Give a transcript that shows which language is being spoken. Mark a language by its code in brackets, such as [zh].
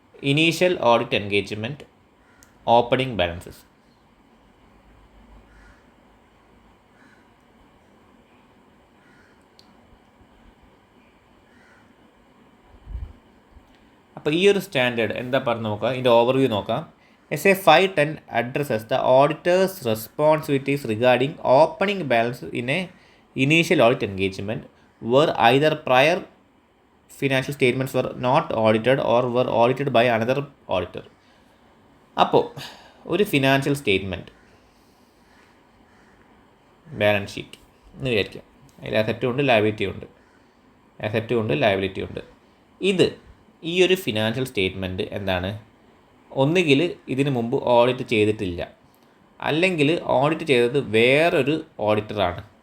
[en] Initial audit engagement, opening balances. [ml] അപ്പോൾ ഈ ഒരു സ്റ്റാൻഡേർഡ് എന്താ പറഞ്ഞ് നോക്കാം, ഇതിൻ്റെ ഓവർവ്യൂ നോക്കാം. [en] SA 510 addresses the auditor's responsibilities regarding opening balance in a initial audit engagement where either prior financial statements were not audited or were audited by another auditor. [ml] അപ്പോൾ ഒരു ഫിനാൻഷ്യൽ സ്റ്റേറ്റ്മെൻറ്റ്, ബാലൻസ് ഷീറ്റ് എന്ന് വിചാരിക്കാം. അതിൽ അസറ്റും ഉണ്ട് ലയബിലിറ്റിയും ഉണ്ട്, അസറ്റും ഉണ്ട് liability ഉണ്ട്. ഈ ഒരു ഫിനാൻഷ്യൽ സ്റ്റേറ്റ്മെൻറ്റ് എന്താണ്, ഒന്നുകിൽ ഇതിന് മുമ്പ് ഓഡിറ്റ് ചെയ്തിട്ടില്ല, അല്ലെങ്കിൽ ഓഡിറ്റ് ചെയ്തത് വേറൊരു ഓഡിറ്ററാണ്.